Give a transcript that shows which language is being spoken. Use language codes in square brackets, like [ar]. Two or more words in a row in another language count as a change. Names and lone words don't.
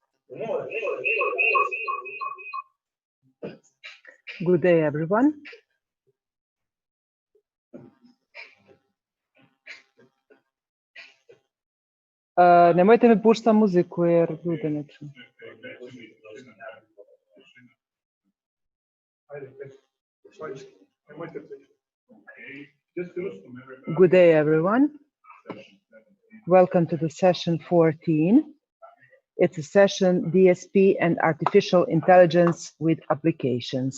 [en] Good day, everyone. [sr] Nemojte mi pušta muziku jer ljude ne čuju. [en] Good day, everyone. Welcome to the session 14. It's a session DSP and artificial intelligence with applications.